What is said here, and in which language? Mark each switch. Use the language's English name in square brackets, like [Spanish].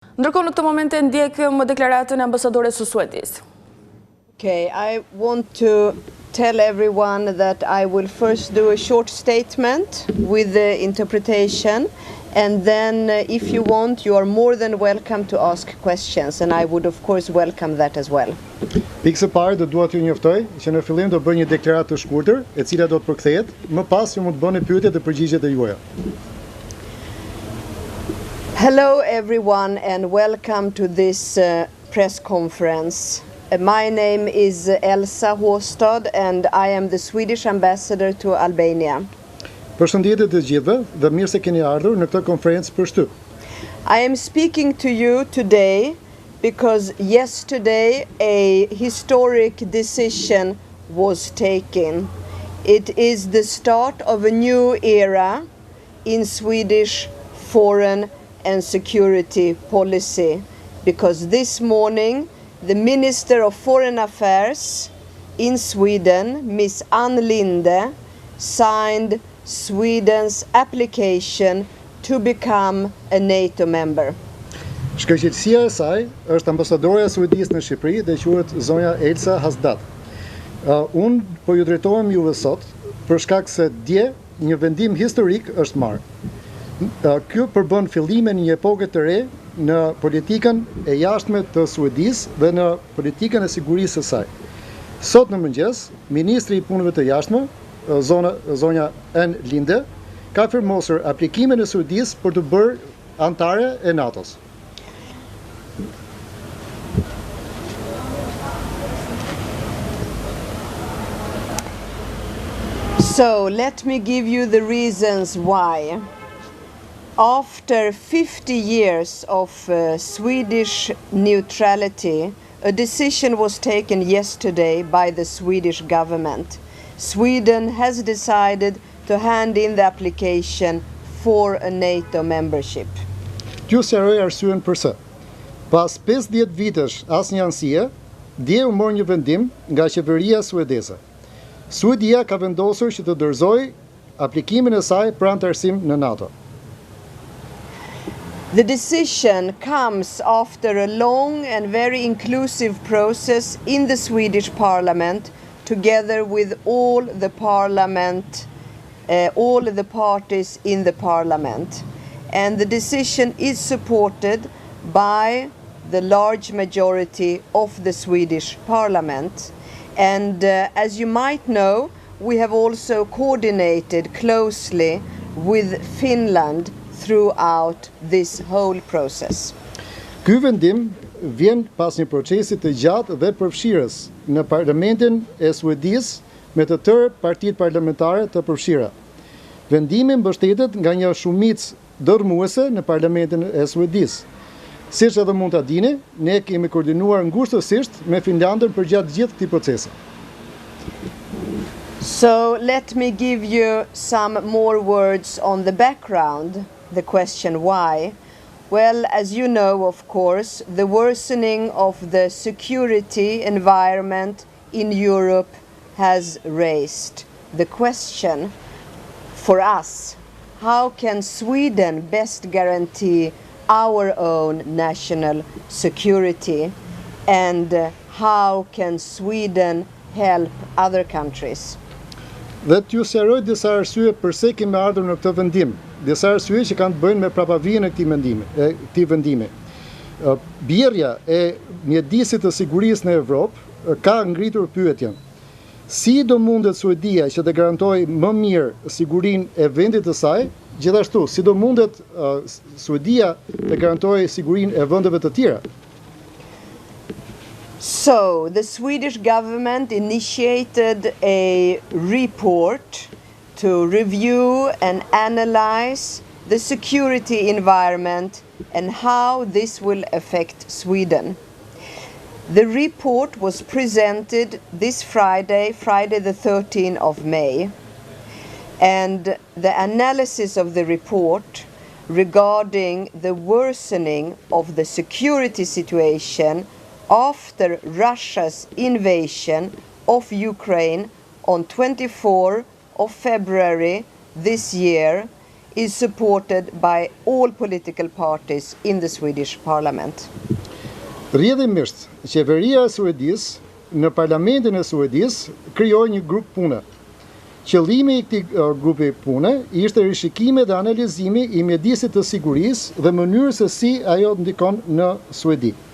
[Albanian] Ndërkohë në këtë moment e ndjekëm deklaratën e ambasadores së Suedisë. [English] Okay, I want to tell everyone that I will first do a short statement with the interpretation, and then if you want, you are more than welcome to ask questions, and I would of course welcome that as well. [Albanian] Pikë së parë do dua t'ju njoftoj që në fillim do bëj një deklaratë të shkurtër, e cila do të përkthehet, më pas ju mund të bëni pyetjet dhe përgjigjet e juaja. [English] Hello everyone and welcome to this press conference. My name is Elsa Hastad and I am the Swedish ambassador to Albania. [Albanian] Përshëndetje të gjithëve dhe mirë se keni ardhur në këtë konferencë për shtyp. [English] I am speaking to you today because yesterday a historic decision was taken. It is the start of a new era in Swedish foreign and security policy, because this morning the Minister of Foreign Affairs in Sweden, Ms. Ann Linde, signed Sweden's application to become a NATO member. [Albanian] Shkëlqësia e saj është ambasadorja e Suedisë në Shqipëri dhe quhet zonja Elsa Hastad. Unë po ju drejtohem juve sot për shkak se dje një vendim historik është marrë. Ky përbën fillimin e një epoke të re në politikën e jashtme të Suedisë dhe në politikën e sigurisë së saj. Sot në mëngjes, Ministri i Punëve të Jashtme, zonja Ann Linde, ka firmosur aplikimin e Suedisë për të bërë anëtare e NATO-s. [English] So let me give you the reasons why. After 50 years of Swedish neutrality, a decision was taken yesterday by the Swedish government. Sweden has decided to hand in the application for a NATO membership. [Albanian] T'ju sqaroj arsyen pse. Pas 50 vitesh asnjë anësie, dje u mor një vendim nga qeveria suedeze. Suedia ka vendosur që të dorëzojë aplikimin e saj për anëtarësim në NATO. [English] The decision comes after a long and very inclusive process in the Swedish Parliament, together with all the parties in the Parliament. And the decision is supported by the large majority of the Swedish Parliament. And as you might know, we have also coordinated closely with Finland throughout this whole process. [Albanian] Ky vendim vjen pas një procesi të gjatë dhe përfshirës në Parlamentin e Suedisë me të tërë partitë parlamentare të përfshira. Vendimi mbështetet nga një shumicë dërmuese në Parlamentin e Suedisë. Siç edhe mund ta dini, ne kemi koordinuar ngushtësisht me Finlandën për gjatë gjithë këtij procesi. [English] So let me give you some more words on the background. The question why? Well, as you know, of course, the worsening of the security environment in Europe has raised the question for us: how can Sweden best guarantee our own national security, and how can Sweden help other countries? [Albanian] Dhe t'ju sqaroj disa arsye pse kemi ardhur në këtë vendim, disa arsye që kanë të bëjnë me prapavijën e këtij vendimi. Bjerrja e mjedisit të sigurisë në Evropë ka ngritur pyetjen: si do mundet Suedia që të garantojë më mirë sigurinë e vendit të saj, gjithashtu si do mundet Suedia të garantojë sigurinë e vendeve të tjera? [English] So, the Swedish government initiated a report to review and analyze the security environment and how this will affect Sweden. The report was presented this Friday the 13th of May, and the analysis of the report regarding the worsening of the security situation after Russia's invasion of Ukraine on 24 of February this year is supported by all political parties in the Swedish parliament. [Albanian] Rrjedhimisht, qeveria e Suedisë në parlamentin e Suedisë krijoi një grup pune. Qëllimi i këtij grupi pune ishte rishikimi dhe analizimi i mjedisit të sigurisë dhe mënyrës se si ajo ndikon në Suedi.